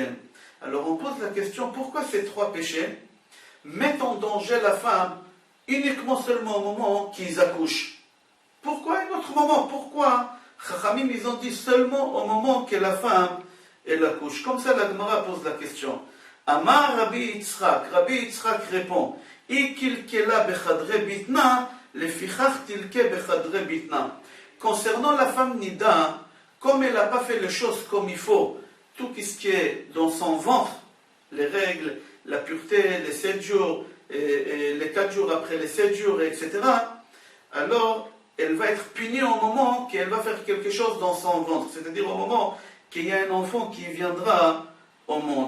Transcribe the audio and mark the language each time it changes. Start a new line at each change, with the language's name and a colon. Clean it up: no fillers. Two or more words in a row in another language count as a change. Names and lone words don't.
French: Alors on pose la question, pourquoi ces 3 péchés mettent en danger la femme uniquement seulement au moment qu'ils accouchent? Pourquoi un autre moment? Pourquoi Chachamim, ils ont dit seulement au moment que la femme elle accouche? Comme ça, la Gemara pose la question.
Aramaic: אמר רבי יצחק répond, היא קלקלה בחדרי בטנה, לפיכך תלקה בחדרי בטנה.
French: Concernant la femme Nida, comme elle n'a pas fait les choses comme il faut, tout ce qui est dans son ventre, les règles, la pureté, les 7 jours, et les 4 jours après les 7 jours, etc., alors elle va être punie au moment qu'elle va faire quelque chose dans son ventre, c'est-à-dire au moment qu'il y a un enfant qui viendra au monde.